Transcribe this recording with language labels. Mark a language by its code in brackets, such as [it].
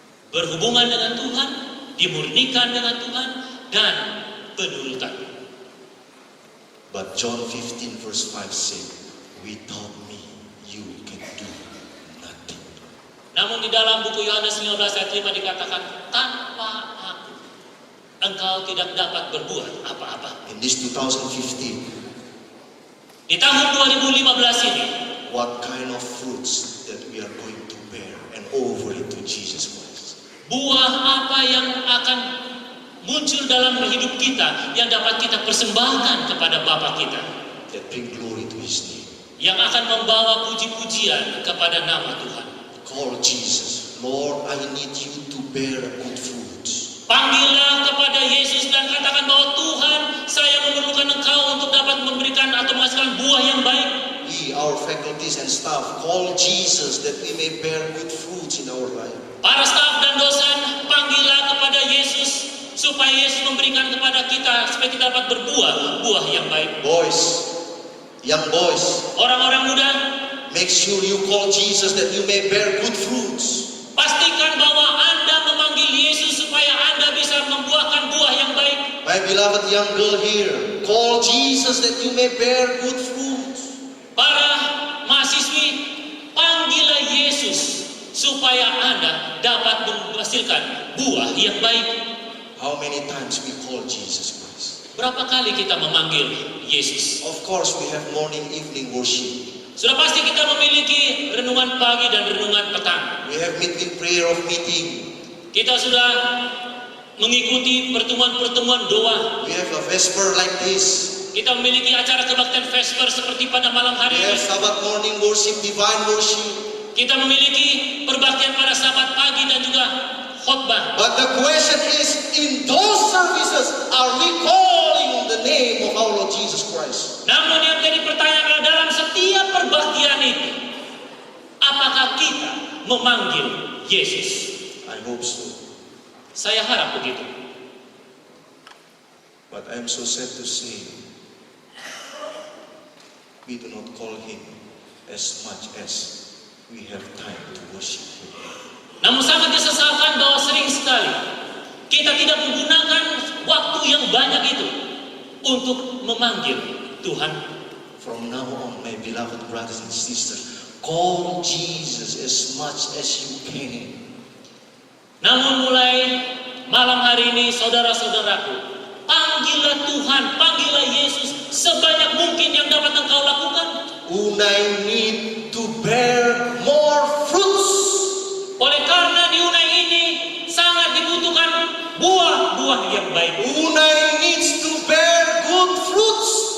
[id] Berhubungan dengan Tuhan, dimurnikan dengan Tuhan, dan penurutan. [en] But John 15 verse 5 said, without me you can do nothing. [id] Namun di dalam buku Yohanes 15 ayat 5 dikatakan, tanpa aku, engkau tidak dapat berbuat apa-apa. [en] In this 2015, [id] Di tahun 2015 ini, [en] what kind of fruits that we are going to bear and offer it to Jesus Christ? [id] buah apa yang akan muncul dalam hidup kita yang dapat kita persembahkan kepada Bapa kita, [en] that bring glory to His name. [id] yang akan membawa puji-pujian kepada nama Tuhan. [en] Call Jesus, Lord, I need you to bear good fruit. [id] Panggillah kepada Yesus dan katakan bahwa Tuhan, saya memerlukan Engkau untuk dapat memberikan atau menghasilkan buah yang baik. [en] We, our faculties and staff, call Jesus that we may bear good fruits in our life. [id] Para staf dan dosen, panggillah kepada Yesus supaya Yesus memberikan kepada kita supaya kita dapat berbuah buah yang baik. [en] Boys, young boys, [id] Orang-orang muda, [en] make sure you call Jesus that you may bear good fruits. [id] pastikan bahwa Anda memanggil Yesus supaya Anda bisa membuahkan buah yang baik. [en] My beloved young girl here, call Jesus that you may bear good fruits. [id] Para mahasiswi, panggillah Yesus supaya Anda dapat menghasilkan buah yang baik. [en] How many times we call Jesus Christ? [id] Berapa kali kita memanggil Yesus? [en] Of course, we have morning, evening worship. [id] Sudah pasti kita memiliki renungan pagi dan renungan petang. [en] We have midweek prayer of meeting. [id] Kita sudah mengikuti pertemuan-pertemuan doa. [en] We have a vesper like this. [id] Kita memiliki acara kebaktian Vesper seperti pada malam hari [en] We have [id] ini. [en] Sabbath morning worship, divine worship. [id] Kita memiliki perbaktian pada Sabat pagi dan juga khotbah. [en] But the question is, in those services, are we calling the name of our Lord Jesus Christ? [id] Namun yang jadi pertanyaan adalah dalam setiap perbaktian itu, apakah kita memanggil Yesus? [en] I hope so. [id] Saya harap begitu. [en] But I'm so sad to say, we do not call Him as much as we have time to worship Him. [id] Namun sangat disesalkan bahwa sering sekali kita tidak menggunakan waktu yang banyak itu untuk memanggil Tuhan. [en] From now on, my beloved brothers and sisters, call Jesus as much as you can. [id] Namun mulai malam hari ini, saudara-saudaraku, panggillah Tuhan, panggillah Yesus sebanyak mungkin yang dapat engkau lakukan. [en] Unai need to bear more fruits. [id] Oleh karena di Unai ini sangat dibutuhkan buah-buah yang baik. [en] Unai needs to bear good fruits.